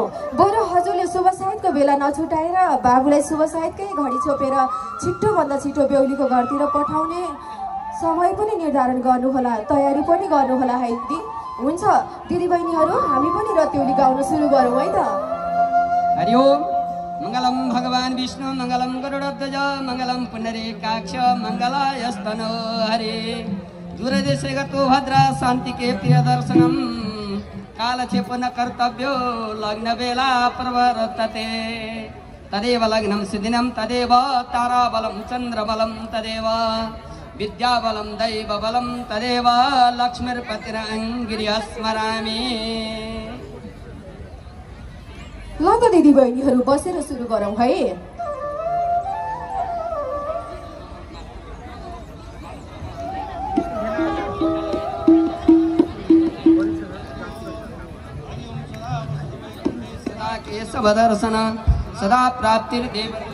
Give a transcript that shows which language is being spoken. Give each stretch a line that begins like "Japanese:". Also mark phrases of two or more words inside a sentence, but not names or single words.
Nepali: बरु हजुरले शुभ सायदको बेला नछुटाएर बाबुलाई शुभ सायदकै घडी छोपेर छिट्टोभन्दा छिटो बेहुलीको घरतिर पठाउने समय पनि निर्धारण गर्नुहोला, तयारी पनि गर्नुहोला है दिदी। हुन्छ दिदीबहिनीहरू, हामी पनि रत्याउली गाउन सुरु गरौँ है त।
Sanskrit: हरि ओम। मङ्गलम भगवान् विष्णु मङ्गलम गरुडध्वज मङ्गलम पुण्डरीकाक्ष मङ्गलायस्तनो हरे। दूरदेशे गतो भद्रा शान्तिके प्रियदर्शनम कालक्षेपो न कर्तव्यो लग्न बेला प्रवर्तते। तदेव लग्नं सुदिनं तदेव ताराबलं चन्द्रबलं तदेव विद्याबलं दैवबलं तदेव लक्ष्मीर्पतिरङ्गिर्यः स्मरामि।
Nepali: ल त दिदीबहिनीहरू बसेर सुरु गरौँ है।
Sanskrit: केशवदर्शन सदा प्राप्तिर्देव